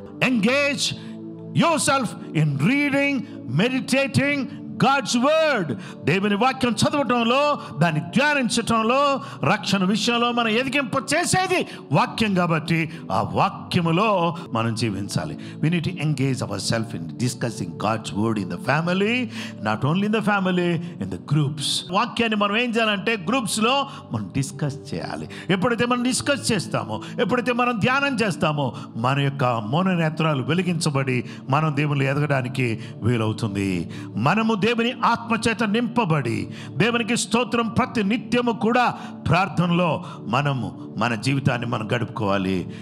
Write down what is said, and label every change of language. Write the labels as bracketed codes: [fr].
[en] Engage yourself in reading, meditating God's word. [te] దేవుని వాక్యం చదవటంలో, దాన్ని ధ్యానించటంలో, రక్షణ విషయంలో మనం ఎదిగింప చేసేది వాక్యం కాబట్టి ఆ వాక్యములో మనం జీవించాలి. [en] We need to engage ourselves in discussing God's word in the family, not only in the family, in the groups. [te] వాక్యాన్ని మనం ఏం చేయాలంటే గ్రూప్స్లో మనం డిస్కస్ చేయాలి. ఎప్పుడైతే మనం డిస్కస్ చేస్తామో, ఎప్పుడైతే మనం ధ్యానం చేస్తామో, మన యొక్క మౌననేత్రాలు వెలిగించబడి మనం దేవుళ్ళు ఎదగడానికి వీలవుతుంది. మనము దేవుని ఆత్మచేత నింపబడి దేవునికి స్తోత్రం ప్రతి నిత్యము కూడా ప్రార్థనలో మనము మన జీవితాన్ని మనం గడుపుకోవాలి.